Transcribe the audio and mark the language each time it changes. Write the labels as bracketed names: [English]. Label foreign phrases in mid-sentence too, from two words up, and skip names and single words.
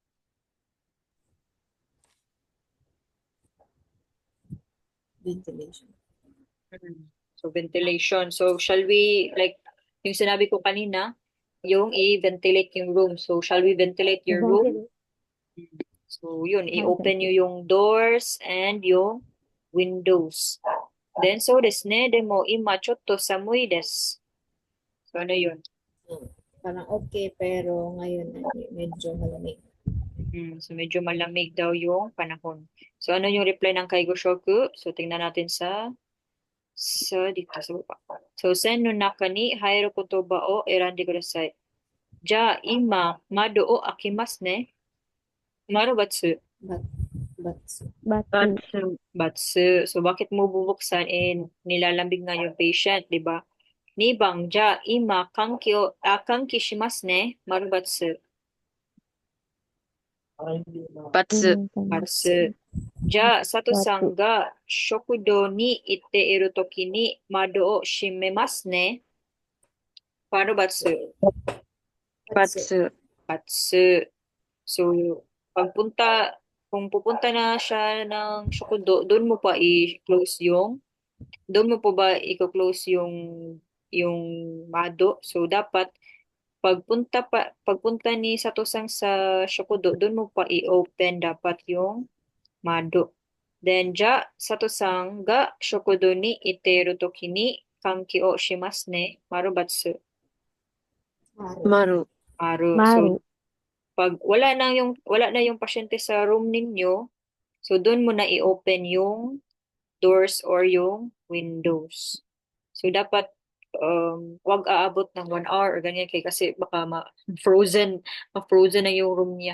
[English] Ventilation. So, ventilation. So, shall we, like, [Filipino] yung sinabi ko kanina, yung i-ventilate yung room. [English] So, shall we ventilate your room? So, [Filipino] yun, i-open nyo yung [English] doors and [Filipino] yung windows. [English] Then, [Japanese] そうですね、でも、今、ちょっと寒いです. [Filipino] So, ano yun? Parang okay, pero ngayon ay medyo malamig. So, medyo malamig daw yung panahon. So, ano yung reply ng [Japanese] 介護職? [Filipino] So, tingnan natin dito sa baba. [Japanese] So, 線の中にはえる言葉を選んでください. じゃ、今、窓をあきますね. 丸バツ。バツ. [Filipino] So, bakit mo bubuksan? Nilalambig nga yung patient, di ba? [Japanese] 二番、じゃ、今、換気しますね. 丸バツ. Batsu. バツ。じゃ、佐藤さんが食堂に行っているときに窓を閉めますね. 丸バツ. Batsu. Batsu. [Filipino] So, kung pupunta na siya ng Shokudo, doon mo pa i-close yung mado. So, dapat, pagpunta ni Sato-san sa Shokudo, doon mo pa i-open dapat yung mado. [Japanese] Then, ja, 佐藤さんが食堂に行ってるときに換気をしますね。丸バツ. Maru. Maru. [Filipino] So, pag wala na yung pasyente sa room ninyo, so doon mo na i-open yung [English] doors or [Filipino] yung windows. So dapat wag aabot ng 1 hour or ganyan kasi baka ma-frozen na yung room niya.